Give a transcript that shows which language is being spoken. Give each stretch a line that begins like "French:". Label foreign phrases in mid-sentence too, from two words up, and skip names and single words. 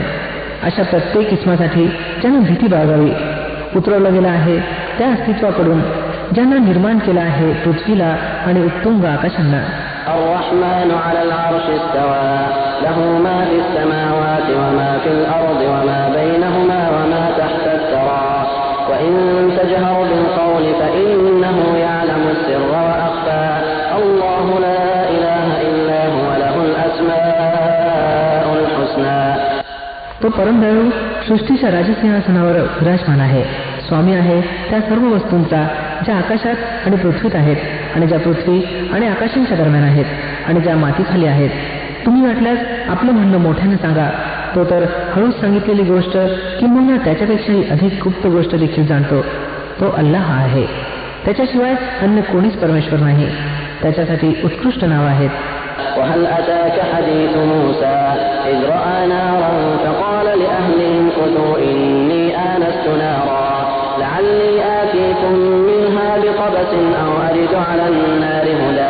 Marathi: अशा प्रत्येक किस्मासाठी ज्यांना भीती बाळगावी उतरवलं गेलं आहे त्या अस्तित्वाकडून ज्यांना निर्माण केलं आहे पृथ्वीला आणि उत्तुंग आकाशांना.
Arabic: الرحمن على العرش استوى له ما في السماوات وما في الأرض وما بينهما وما تحت الثرى وإن تجهر بالقول فإنه يعلم السر وأخفى الله لا إله إلا هو له الأسماء الحسنى.
Marathi: तो परमदयाळू सृष्टीच्या राजसिंहासनावर विराजमान आहे, स्वामी आहे त्या सर्व वस्तूंचा ज्या आकाशात आणि पृथ्वीत आहेत आणि ज्या पृथ्वी आणि आकाशांच्या दरम्यान आहेत आणि ज्या मातीखाली आहेत. तुम्ही वाटल्यास आपलं म्हणणं मोठ्यानं सांगा. तो तर हळूच सांगितलेली गोष्ट किंवा त्याच्यापेक्षाही अधिक गुप्त गोष्ट देखील जाणतो. तो अल्लाह आहे, त्याच्याशिवाय अन्य कोणीच परमेश्वर नाही. त्याच्यासाठी उत्कृष्ट नाव आहेत.
Arabic: وهل أتاك حديث موسى إذ رأى نارا فقال لأهلهم كثوا إني آنست نارا لعلي آتيكم منها بقبس أو أجد على النار هدى.